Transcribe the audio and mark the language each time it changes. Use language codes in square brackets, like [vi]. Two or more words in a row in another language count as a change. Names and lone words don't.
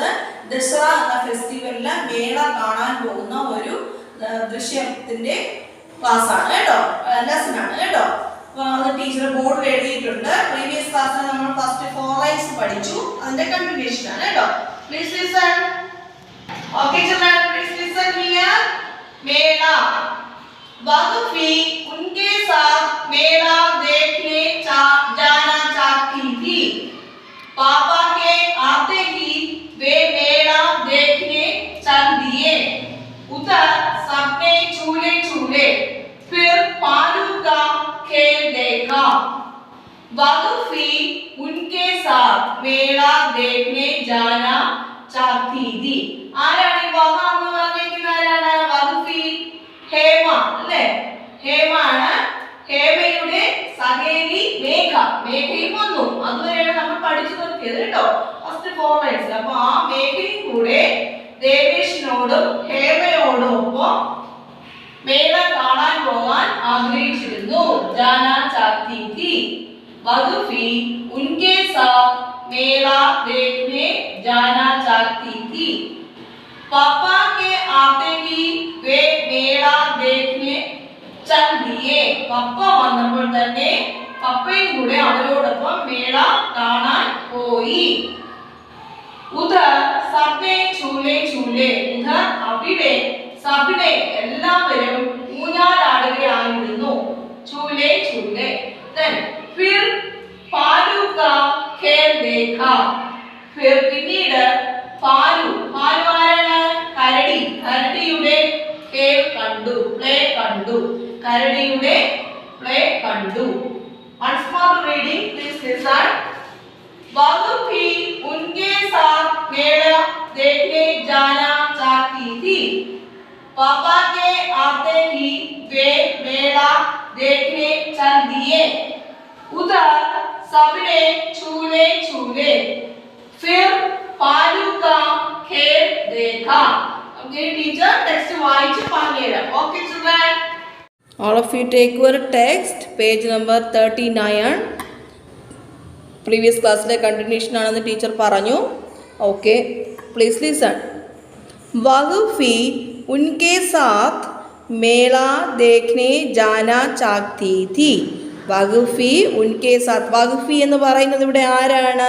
[ml] ദസറ എന്ന ഫെസ്റ്റിവലില് മേള കാണാൻ പോകുന്ന ഒരു ദൃശ്യത്തിന്റെ ക്ലാസ് ആണ് കേട്ടോ, ലെസൺ ആണ് കേട്ടോ. അത് ടീച്ചർ ബോർഡിൽ എഴുതിയിട്ടുണ്ട്. പ്രീവിയസ് ക്ലാസ്സിൽ നമ്മൾ [en] first 4 lines [ml] പഠിച്ചു, അതിന്റെ കണ്ടിന്യൂഷൻ ആണ് കേട്ടോ. [en] please listen. okay children, please listen here. [ml] മേള. [hi] वागफी उनके साथ मेला देखने जाना चाहती थी. पापा के आते ही वे मेला देखने चल दिए. उधर सबने झूले झूले, फिर भालू का खेल देखा. वागफी उनके साथ मेला देखने जाना चाहती थी. [ml] ആരാണ് ഈ വഹ എന്ന് പറഞ്ഞിരിക്കുന്ന? ആരാണ് വാഗഫി? ഹേമ അല്ലേ? ഹേമാണ്. ഹേമയുടെ സഹേലി മേഘ. മേഘയും വന്നു. അതുവരെയാണ് നമ്മൾ പഠിച്ചു നിർത്തിയത് കേട്ടോ, [en] first 4 lines. [ml] അപ്പൊ ആ മേഘയും കൂടെ ദേവേഷിനോടും ഹേമയോടും ഒപ്പം മേള കാണാൻ പോകാൻ ആഗ്രഹിച്ചിരുന്നു. [hi] जाना चाहती थी. वधुफी उनके साथ मेला देखने जाना चाहती थी. पापा के आते ही वे मेला देखने चल दिए. [ml] പപ്പ വന്നപ്പോൾ തന്നെ പപ്പയും കൂടെ അവരോടൊപ്പം മേള കാണാൻ പോയി. [hi] उधर सबने झूले झूले. [ml] ഉധർ അവിടെ, സബ്നെ എല്ലാവരും ഊഞ്ഞാലാടുകയായിരുന്നു. [hi] झूले झूले. then फिर भालू का खेल देखा. [ml] फिर പിന്നീട് ഭാലു. ഭാലു ആരാണ്? കരടി. കരടിയുടെ खेल കണ്ടു, പ്ലേ കണ്ടു. കരടിയുടെ പ്ലേ കണ്ടു. [en] once more reading, please listen. [hi] वागफी उनके साथ मेला देखने जाना चाहती थी. पापा के आते ही वे मेला देखने चल दिए. उधर सबने झूले झूले, फिर भालू का खेल देखा. [en] Okay teacher, [ml] text വായിച്ച് പറഞ്ഞുതരാം. [en] Okay children, all of you take your text, page number 39. [ml] പ്രീവിയസ് ക്ലാസ്സിലെ കണ്ടിന്യൂഷൻ ആണെന്ന് ടീച്ചർ പറഞ്ഞു. [en] okay, please listen. [hi] वागफी उनके साथ मेला देखने जाना चाहती थी. वागफी उनके साथ. [ml] വാഗഫി എന്ന് പറയുന്നത് ഇവിടെ ആരാണ്?